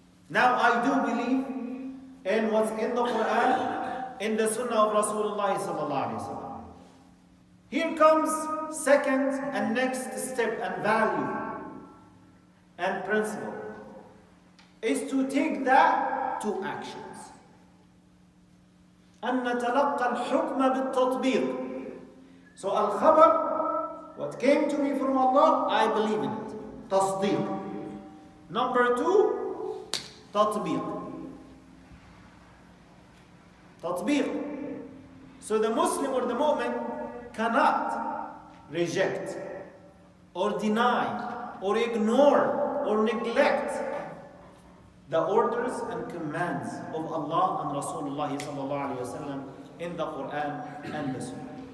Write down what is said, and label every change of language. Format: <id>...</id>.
<en>Now I do believe in what's in the Quran, in the Sunnah of Rasulullah sallallahu alayhi wa sallam. Here comes second and next step and value and principle is to take that to actions.</en> <ar>أن نتلقى الحكم بالتطبيق.</ar> <en>So al-khabar, what came to me from Allah, I believe in it.</en> <ar>تصديق.</ar> <en>Number two, تطبيق. تطبيق. So the Muslim or the mu'min cannot reject or deny or ignore or neglect the orders and commands of Allah and Rasulullah sallallahu alayhi wa sallam in the Quran and the Sunnah.</en>